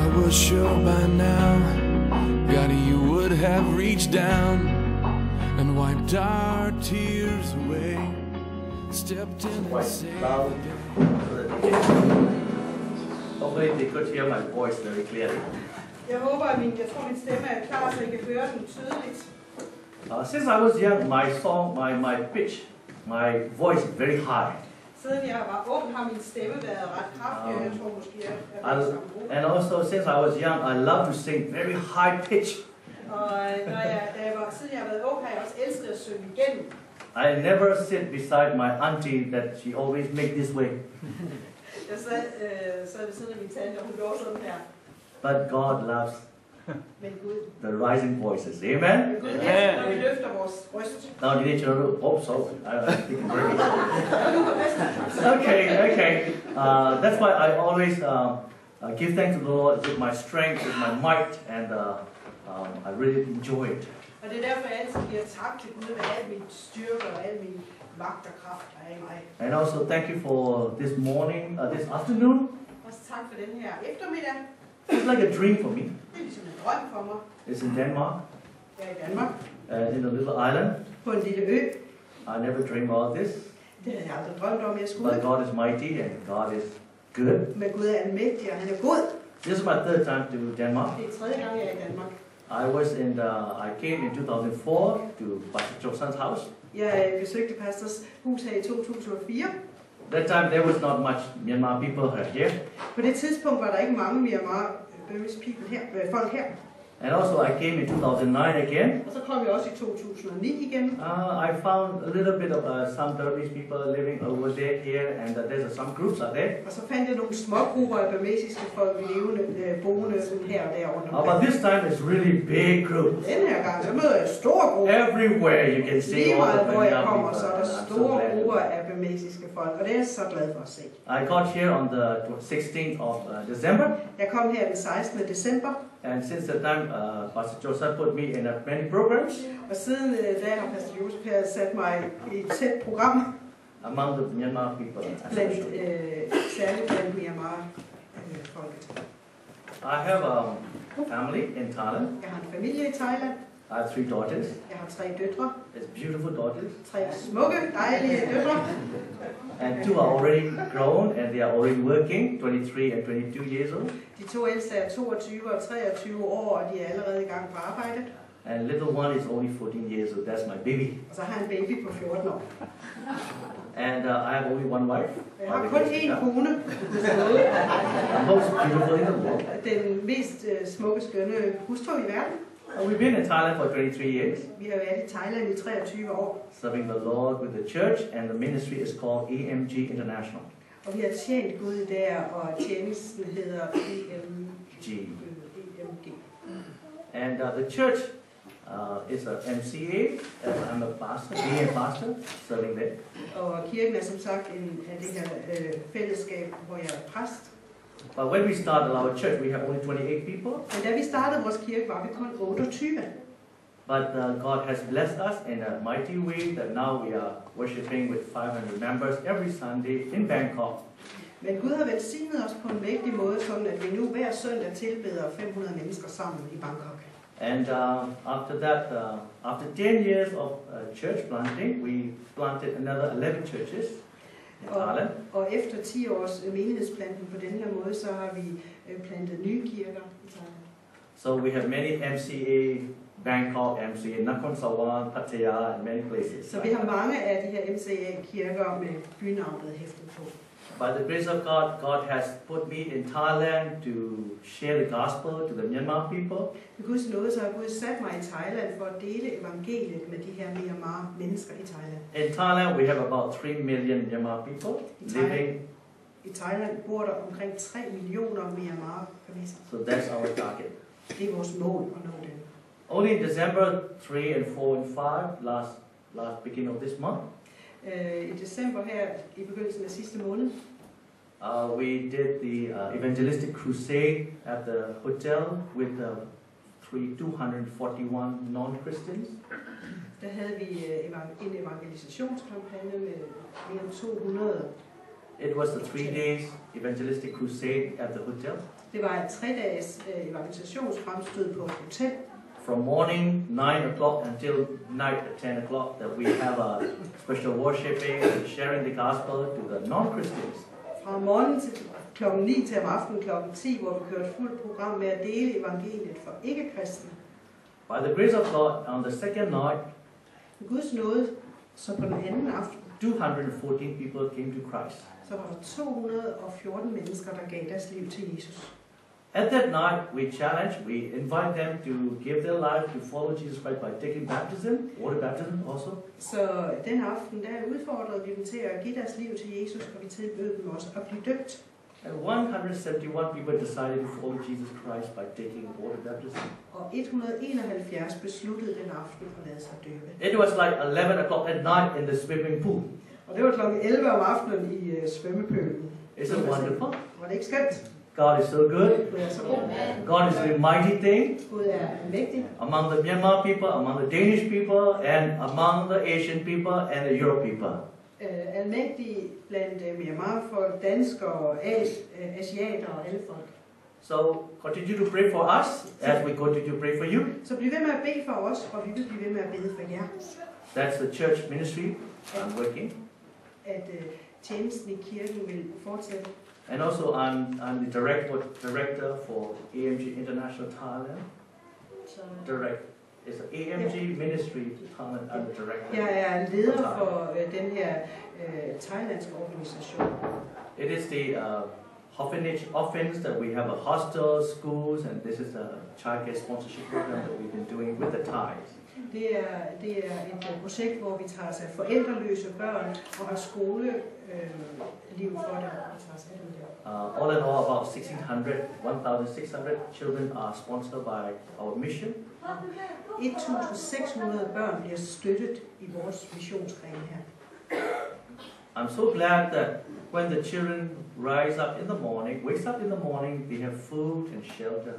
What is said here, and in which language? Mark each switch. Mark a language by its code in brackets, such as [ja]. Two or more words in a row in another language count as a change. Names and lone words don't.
[en] was sure by now, God, you would have reached down and wiped our tears away. Stepped in and saved loud the day. so that they can. Hopefully they could hear my voice very clearly. [da] Jeg håber, at jeg tror, min stemme er klar, så I kan høre den tydeligt. [en] Since I was young, my pitch, my voice is very high. [da] Siden jeg var ung, har min stemme været ret kraftig, og jeg tror måske, jeg er samme gruppe. [en] And also since I was young, I love to sing very high pitch. [da] Og siden jeg har været ung, har jeg også elsket at synge igennem. [en] I never sit beside my auntie that she always make this way. [da] Jeg sad ved siden af min tante, og hun gjorde sådan her. [en] But God loves [da] Men Gud. [en] the rising voices. Amen? [da] Gud elsker, når vi løfter vores røst. [en] Now you need to know. Oh, so I speak very. Okay. That's why I always give thanks to the Lord with my strength, with my might, and I really enjoy it. [da] Og det er derfor, jeg altid giver tak til Gud med al min styrke og al min magt og kraft, der er i mig. [en] And also thank you for this morning, this afternoon. [da] Også tak for den her eftermiddag. [en] It's like a dream for me. [da] Det er ligesom en drøm for mig. [en] It's in Denmark, [da] Jeg er i Danmark, [en] in a little island. [da] på en lille ø. [en] I never dreamed about this, [da] Det havde jeg aldrig drømt om, jeg skulle. [en] but God is mighty and God is good. [da] Men Gud er almægtig, og han er god. [en] This is my third time to Denmark. [da] Det er tredje gang, jeg er i Danmark. [en] I came in 2004 to Pastor Josan's house. [da] Jeg besøgte pastors hus her i 2004. [en] That time there was not much Myanmar people here. [da] På det tidspunkt var der ikke mange Myanmar folk her. [en] And also I came in 2009 again. [da] Og så kom jeg også i 2009 igen. [en] I found a little bit of some Burmese people living over there here, and there's some groups out there. [da] Og så fandt jeg nogle små grupper af burmesiske folk boende her og der rundt omkring. [en] But this time it's really big group. [da] Den her gang, så møder jeg store grupper. [en] Everywhere you can see [da] Lige [en] all [da] meget [en] the [da] hvor jeg [en] Myanmar [da] kommer, [en] people. [da] så er der [en] I'm so [da] store [en] glad. [da] grupper af burmesiske folk, og det er jeg så glad for at se. [en] I got here on the 16th of December. [da] Jeg kom her den 16. december. [en] And since that time, Pastor Joseph put me in many programs. [da] Og siden da har Pastor Joseph sat mig i et tæt program. [en] Among the Myanmar people. [da] Særligt blandt Myanmar folket. [en] I have a family in Thailand. [da] Jeg har en familie i Thailand. [en] I have 3 daughters. [da] Jeg har 3 døtre. [en] It's beautiful daughters. [da] 3 smukke, dejlige døtre. [en] And 2 are already grown and they are already working, 23 and 22 years old. [da] De 2 ældste er 22 og 23 år, og de er allerede i gang på arbejde. [en] And little one is only 14 years old. That's my baby. [da] Og så har jeg en baby på 14 år. [en] And I have only one wife. [da] Jeg har kun én kone. [en] The most beautiful in the world. [da] Den mest smukke, skønne hustru i verden. [en] And we've been in Thailand for 23 years. [da] Vi har været i Thailand i 23 år. [en] Serving the Lord with the church, and the ministry is called EMG International. [da] Og vi har tjent Gud der, og tjenesten hedder EMG. [en] And the church is a MCA. I'm a pastor, being a pastor, serving there. [da] Og kirken er som sagt af det her fællesskab, hvor jeg er præst. [en] But when we started our church, we have only 28 people. [da] Men da vi startede vores kirke, var vi kun 28. [en] But God has blessed us in a mighty way that now we are worshiping with 500 members every Sunday in Bangkok. [da] Men Gud har velsignet os på en mægtig måde, sådan at vi nu hver søndag tilbeder 500 mennesker sammen i Bangkok. [en] And after that, after 10 years of church planting, we planted another 11 churches in Thailand. [da] Og efter 10 års menighedsplanten på den her måde, så har vi plantet nye kirker i Thailand. [en] So we have many MCA, Bangkok, MCA, Nakhon Sawan, Pattaya, and many places. [da] Så vi har mange af de her MCA-kirker med bynavnet hæftet på. [en] By the grace of God, God has put me in Thailand to share the gospel to the Myanmar people. [da] Ved Guds nåde, så har Gud sat mig i Thailand for at dele evangeliet med de her Myanmar mennesker i Thailand. [en] In Thailand, we have about 3 million Myanmar people living. [da] I Thailand bor der omkring 3 millioner Myanmar mennesker. [en] So that's our target. [da] Det er vores mål at nå dem. [en] Only in December 3 and 4 and 5, last beginning of this month, [da] I december her, i begyndelsen af sidste måned, [en] we did the evangelistic crusade at the hotel with 241 non-Christians. [da] Der havde vi en evangelisationskampagne med mere end 200 [en] It was the 3 days evangelistic crusade at the hotel. [da] Det var et 3-dages evangelisationsfremstød på et hotel. [en] From morning 9 o'clock until night at 10 o'clock, that we have a special worshiping and sharing the gospel to the non-Christians. [da] Fra morgenen til klokken 9 til om aftenen klokken 10, hvor vi kørte fuldt program med at dele evangeliet for ikke-kristne. [en] By the grace of God, on the second night, [da] Guds nåde, så på den anden aften, [en] 214 people came to Christ. [da] så var der 214 mennesker, der gav deres liv til Jesus. [en] At that night, we invite them to give their life to follow Jesus Christ by taking baptism, water baptism also. [da] Så den aften, der udfordrede vi dem til at give deres liv til Jesus, og vi tilbød dem også at blive døbt. [en] And 171 people decided to follow Jesus Christ by taking water baptism. [da] Og 171 besluttede den aften at lade sig døbe. [en] It was like 11 o'clock at night in the swimming pool. [da] Og det var klokken 11 om aftenen i svømmepølen. [en] Isn't it wonderful? [da] Var det ikke skønt? [en] God is so good. [da] Gud er så god. [en] God is doing mighty things [da] Gud er mægtig. [en] among the Myanmar people, among the Danish people, and among the Asian people and the Europe people. [da] Almægtig blandt Myanmar-folk, danskere, asiater og alle folk. [en] So continue to pray for us as we continue to pray for you. [da] Så bliv ved med at bede for os, og vi vil blive ved med at bede for jer. [en] That's the church ministry I'm working. [da] At tjenesten i kirken vil fortsætte. [en] And also I'm the director for AMG International Thailand. [da] Så [en] It's an AMG ministry to Thailand. I'm the director. [da] jeg er leder for den her thailandske organisation. [en] It is the orphanage offense that we have a hostel, schools, and this is a childcare sponsorship program that we've been doing with the Thais. [da] Det er et projekt, hvor vi tager os af forældreløse børn og har skoleliv for dem. [en] All in all, about 1,600 children are sponsored by our mission. [da] 1.600 børn bliver støttet i vores missionsgren her. [en] I'm so glad that when the children wakes up in the morning, they have food and shelter.